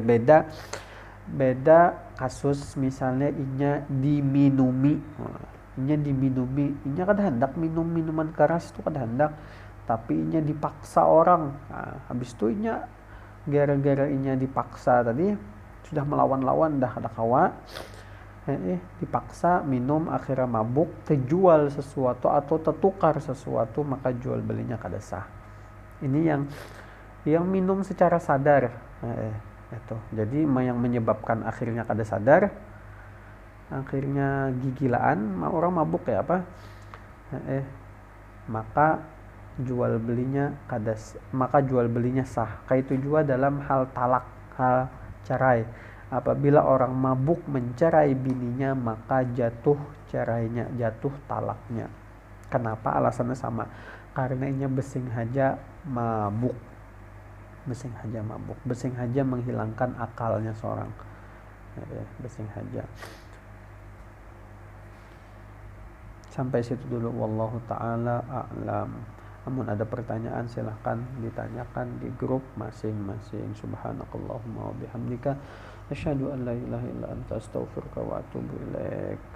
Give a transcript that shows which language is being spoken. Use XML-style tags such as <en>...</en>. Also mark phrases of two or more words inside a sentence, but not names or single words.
<id>Beda kasus misalnya inya diminumi. Inya kada hendak minum minuman keras itu, kada hendak, tapi inya dipaksa orang. Habis itu inya gara-gara inya dipaksa tadi, sudah melawan-lawan dah ada kawa, dipaksa minum, akhirnya mabuk, terjual sesuatu atau tertukar sesuatu, maka jual belinya kada sah. Ini yang minum secara sadar, itu. Jadi yang menyebabkan akhirnya kada sadar, akhirnya gigilaan, orang mabuk ya apa, maka jual belinya sah. Kayak itu juga dalam hal talak, hal cerai. Apabila orang mabuk mencerai bininya, maka jatuh cerainya, jatuh talaknya. Kenapa? Alasannya sama, karena ini besing haja mabuk. Besing haja menghilangkan akalnya seorang. Besing haja. Sampai situ dulu,</id> <ar>والله تعالى أعلم.</ar> <id>Namun ada pertanyaan silahkan ditanyakan di grup masing-masing.</id> <ar>سبحانك اللهم وبحمدك أشهد أن لا إله إلا أنت أستغفرك وأتوب إليك.</ar>